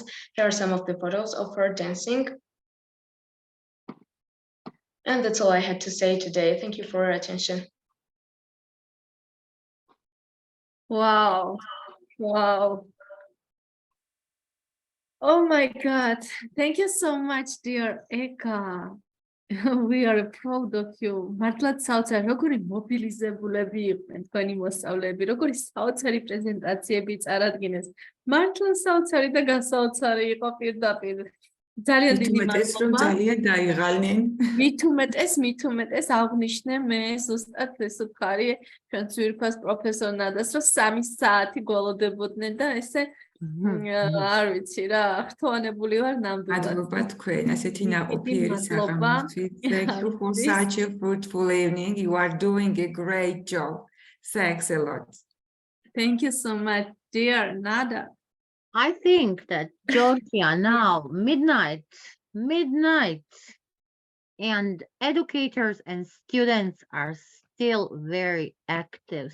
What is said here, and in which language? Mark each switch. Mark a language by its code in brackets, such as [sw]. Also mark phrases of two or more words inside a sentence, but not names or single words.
[en] Here are some of the photos of her dancing. And that's all I had to say today. Thank you for your attention. Wow. Wow. Oh my God. Thank you so much, dear Eka. We are proud of you. [ka] მართლაც საოცარი, როგორი მობილიზებულები იყვნენ თქვენი მოსწავლეები, როგორი საოცარი პრეზენტაციები წარადგინეს. მართლა საოცარი და გასაოცარი იყო პირდაპირ. ძალიან დიდი მადლობა. ძალიან დაიღალნენ. მით უმეტეს აღნიშნე მე ზუსტად ეს ვქარი ჩვენ ძვირფას პროფესორ ნადას, რომ 3 საათი გველოდებოდნენ და ესე არ ვიცი რა, ხთოვანებული ვარ ნამდვილად. მადლობა თქვენ, ასეთი ნაყოფიერი საღამოსთვის. [en] Thank you for such a fruitful evening. You are doing a great job. Thanks a lot. Thank you so much, dear Nada. I think that Georgia now, midnight, and educators and students are still very active.